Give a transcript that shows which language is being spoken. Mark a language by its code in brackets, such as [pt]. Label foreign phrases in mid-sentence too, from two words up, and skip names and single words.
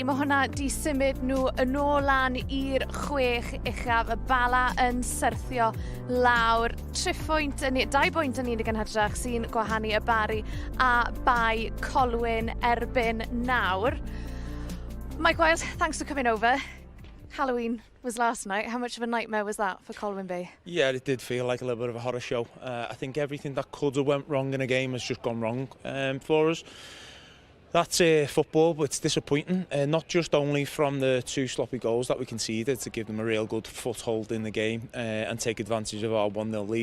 [cy] Mae hwnna di symud nhw yn ôl lan i'r 6 uchaf. Y Bala yn syrthio lawr. 2 pwynt yn unig yn hydrach sy'n gwahanu y Bari a bai Colwyn erbyn nawr. Mike Wilde, [en] thanks for coming over. Halloween was last night. How much of a nightmare was that for Colwyn Bay? Yeah, it did feel like a little bit of a horror show. I think everything that could have went wrong in a game has just gone wrong for us. That's football, but it's disappointing. Not just only from the 2 sloppy goals that we conceded to give them a real good foothold in the game and take advantage of our 1-0 lead.